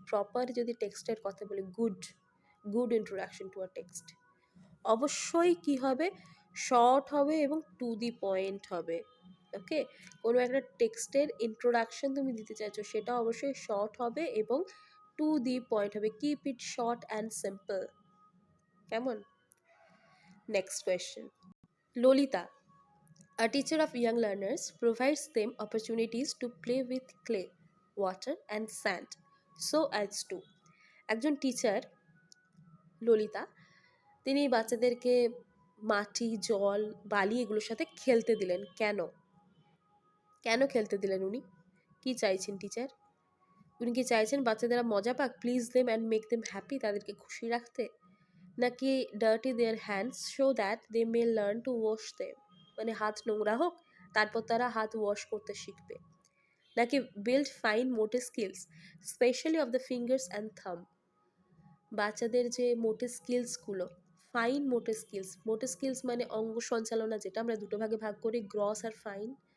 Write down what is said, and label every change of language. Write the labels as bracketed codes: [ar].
[bn] Proper যদি টেক্সটের কথা বলি, [en] good introduction to a text, [bn] অবশ্যই কি হবে, শর্ট হবে এবং টু দি পয়েন্ট হবে। ওকে, কোনো একটা টেক্সটের ইন্ট্রোডাকশন তুমি দিতে চাইছো, সেটা অবশ্যই শর্ট হবে এবং টু দি পয়েন্ট হবে, [en] Keep it short and simple. [bn] কেমন? [en] next question, Lalita, a teacher of young learners, provides them opportunities to play with clay, water and sand so as to, [bn] একজন টিচার ললিতা, তিনি বাচ্চাদেরকে মাটি, জল, বালি এগুলোর সাথে খেলতে দিলেন। কেন? কেন খেলতে দিলেন উনি? কি চাইছেন টিচার? উনি কি চাইছেন বাচ্চাদেরা মজা পাক, [en] please them and make them happy, [bn] তাদেরকে খুশি রাখতে, নাকি [en] dirty their hands so that they may learn to wash them, [bn] মানে হাত নোংরা হোক তারপর তারা হাত ওয়াশ করতে শিখবে, নাকি [en] build fine motor skills specially of the fingers and thumb, [bn] বাচ্চাদের যে মোটর স্কিলসগুলো, ফাইন মোটর স্কিলস মানে অঙ্গ সঞ্চালনা, যেটা আমরা দুটো ভাগে ভাগ করি, গ্রস আর ফাইন।